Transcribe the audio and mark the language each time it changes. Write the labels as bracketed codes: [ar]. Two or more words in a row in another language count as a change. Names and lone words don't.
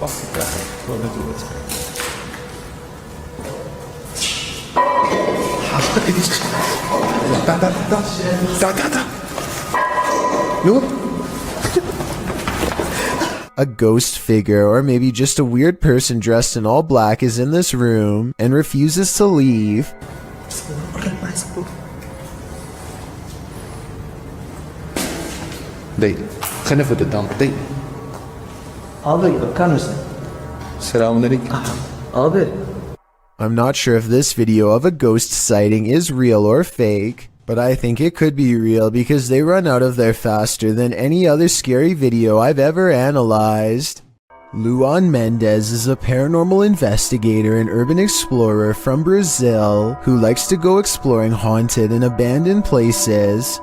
[en] A ghost figure, or maybe just a weird person dressed in all black, is in this room and refuses to leave. [ar] دقيقة خلينا نفوت قدام دقيقة [tr] Abi bakar mısın? Selamünaleyküm. Abi. [en] I'm not sure if this video of a ghost sighting is real or fake, but I think it could be real because they run out of there faster than any other scary video I've ever analyzed. Luan Mendez is a paranormal investigator and urban explorer from Brazil who likes to go exploring haunted and abandoned places.